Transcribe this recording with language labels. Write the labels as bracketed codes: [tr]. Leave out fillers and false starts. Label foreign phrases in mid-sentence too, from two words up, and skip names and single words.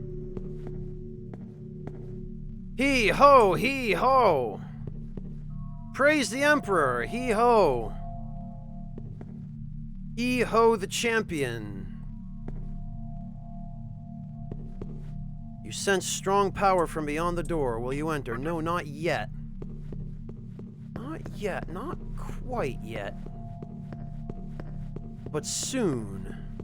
[en] Hee-ho, hee-ho! Praise the Emperor, hee-ho! Hee-ho the champion. You sense strong power from beyond the door. Will you enter? No, not yet. Not yet. Not quite yet. But soon.